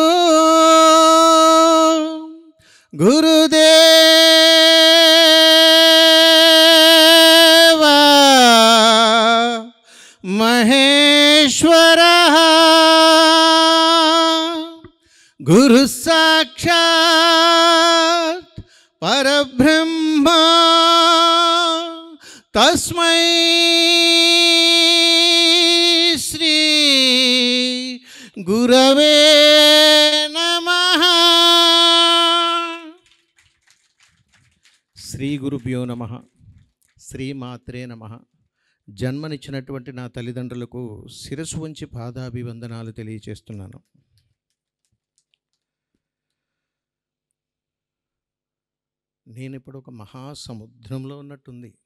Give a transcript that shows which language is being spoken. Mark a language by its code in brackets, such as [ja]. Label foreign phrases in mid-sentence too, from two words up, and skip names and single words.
[sa] गुरुदेव महेश्वरः गुरु साक्षात् परब्रह्म तस्मै श्री गुरवे नमः. శ్రీ గురుభ్యో నమః. శ్రీమాత్రే నమః. [te] జన్మనిచ్చినటువంటి నా తల్లిదండ్రులకు శిరస్సు వంచి పాదాభివందనాలు తెలియచేస్తున్నాను. నేను ఇప్పుడు ఒక మహాసముద్రంలో ఉన్నట్టుంది.